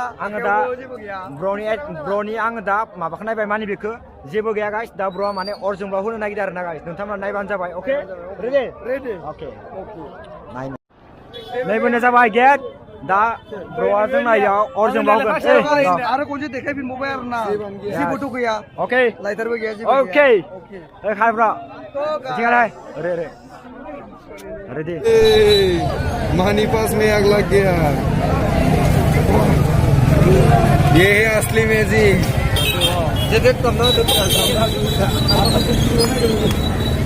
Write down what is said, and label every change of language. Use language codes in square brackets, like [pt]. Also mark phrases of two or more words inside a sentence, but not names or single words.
[brx] आङो दा ब्र'नि आङो दा माबाखौ नायबाय मानि बेखौ जेबो गैया गाइस दा ब्र'आ माने अरजों ब्लग होनो नागिरदों आरो ना गाइस नोंथांमोना नायबानो जाबाय ओके रेडि ओके नायनो नैबेनो जाबाय गेट दा ब्र'आ जों नायाव अरजों ब्लग आरो खनसे देखायफिनबावबाय आरो ना जेबोथ' गैया ओके लाइटारबो गैया जेबो ओके खाय ब्र' थिगालाय रेडी [hi] मानी पास में आग लग गया ये है असली मैजिक जे देख तब ना